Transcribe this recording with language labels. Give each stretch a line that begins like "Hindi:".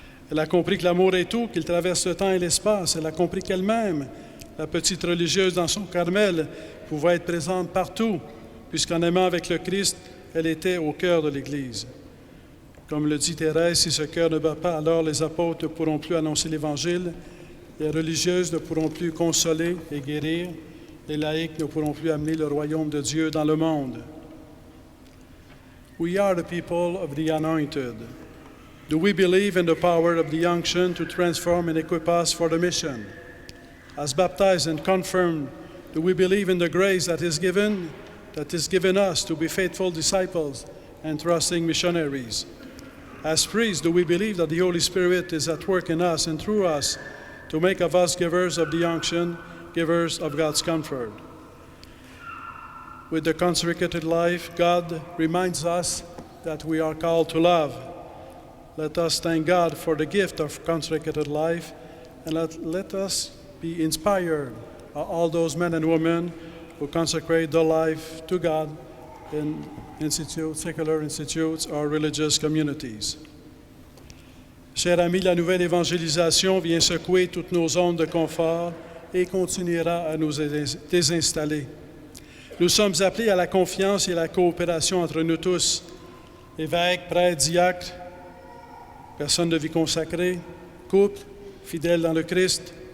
French: Elle a compris que l'amour est tout, qu'il traverse le temps et l'espace. Elle a compris qu'elle-même, la petite religieuse dans son Carmel, pouvait être présente partout, puisqu'en aimant avec le Christ, elle était au cœur de l'Église. Comme le dit Thérèse, si ce cœur ne bat pas, alors les apôtres ne pourront plus annoncer l'Évangile, les religieuses ne pourront plus consoler et guérir, les laïcs ne pourront plus amener le royaume de Dieu dans le monde.
English: We are the people of the anointed. Do we believe in the power of the unction to transform and equip us for the mission? As baptized and confirmed, do we believe in the grace that is given us to be faithful disciples and trusting missionaries? As priests, do we believe that the Holy Spirit is at work in us and through us to make of us givers of the unction, givers of God's comfort? With the consecrated life, God reminds us that we are called to love. Let us thank God for the gift of consecrated life, and let us be inspired by all those men and women who consecrate their life to God in secular institutes or religious communities.
French: Chers amis, la nouvelle évangélisation vient secouer toutes nos zones de confort et continuera à nous désinstaller. Nous sommes appelés à la confiance et à la coopération entre nous tous, évêques, prêtres, diacres, personnes de vie consacrée, couples, fidèles dans le Christ.